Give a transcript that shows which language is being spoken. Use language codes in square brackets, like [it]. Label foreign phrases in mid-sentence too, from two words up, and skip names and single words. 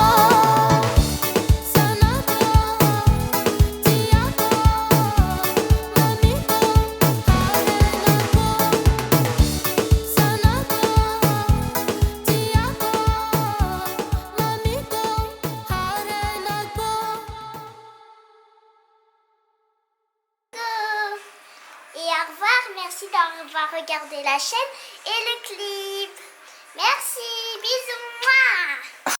[mg] Zanako, tiako, mamiko, harenako Zanako, tiako, mamiko, harenako [fr] Et au revoir, merci d'avoir regardé la chaîne et le clip. Merci, bisous, moi.